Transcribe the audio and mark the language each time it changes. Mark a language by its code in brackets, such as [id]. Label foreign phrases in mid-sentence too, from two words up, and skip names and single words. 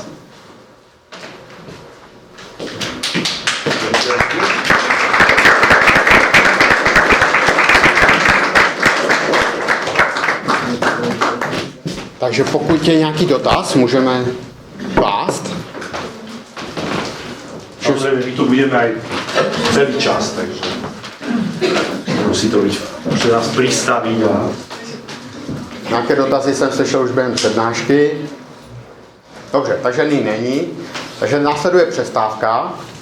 [cs] Takže pokud je nějaký dotaz, můžeme klást. [sk] Samozrejme, my tu budeme aj celý čas, takže musí to byť, môžete nás pristaviť a... [cs] Nějaké dotazy jsem slyšel už během přednášky. Dobře, takže nyní není. Takže následuje přestávka.